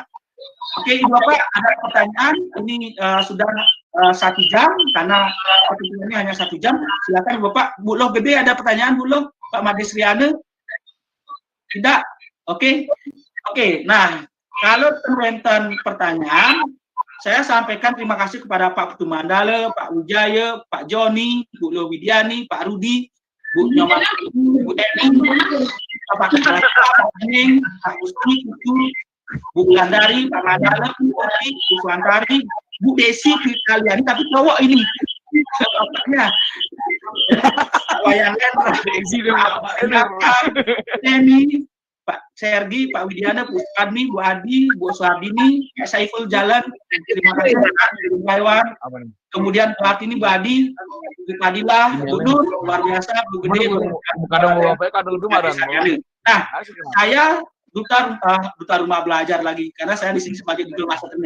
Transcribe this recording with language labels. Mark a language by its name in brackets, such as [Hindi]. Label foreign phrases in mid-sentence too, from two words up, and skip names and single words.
[Indonesian] Oke, Ibu Bapak, ada pertanyaan? Ini sudah 1 jam, karena pertemuan ini hanya 1 jam. Silakan Ibu Bapak. Bu Loh Gede, ada pertanyaan Bu Loh? Pak Made Saryana? Tidak? Oke. Nah, kalau teman-teman pertanyaan, saya sampaikan terima kasih kepada Pak Putu Mandala, Pak Wijaya, Pak Joni, Bu Loh Widiani, Pak Rudi, Bu Nyoman, Bu Eni, Pak Kening, Pak Gusti, Bu Gandari, Pak Mandala, Bu Oti, Bu Suantari, Bu Desi, kalian tapi cowok ini. Bapaknya. Wayangan, Pak Eni, Pak Sergi, Pak Widiana, Bu Kadmi, Bu Adi, Bu Suardini, Pak Saiful Jalan, terima kasih Pak Iwan. Kemudian Pak ini Bu Adi, Bu Fadilah, Bu Nur, luar biasa, Bu Gede, Nah, saya duta rumah belajar lagi, karena saya di sini sebagai Google Master Trainer.